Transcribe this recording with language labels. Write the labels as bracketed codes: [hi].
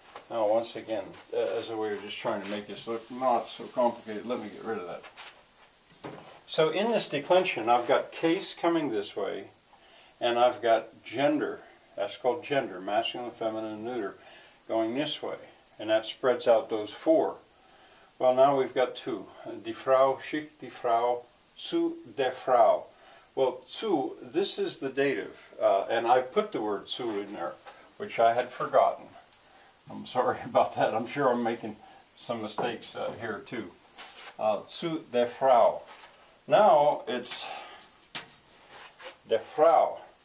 [en] Now, once again, as a way of just trying to make this look not so complicated, let me get rid of that. So in this declension, I've got case coming this way, and I've got gender. That's called gender, masculine, feminine, and neuter, going this way. And that spreads out those four. Well, now we've got two. [de] Die Frau schickt die Frau zu der Frau. [en] Well, zu, this is the dative. And I put the word zu in there, which I had forgotten. I'm sorry about that. I'm sure I'm making some mistakes here too. [de] Zu der Frau. [en] Now it's [de] der Frau.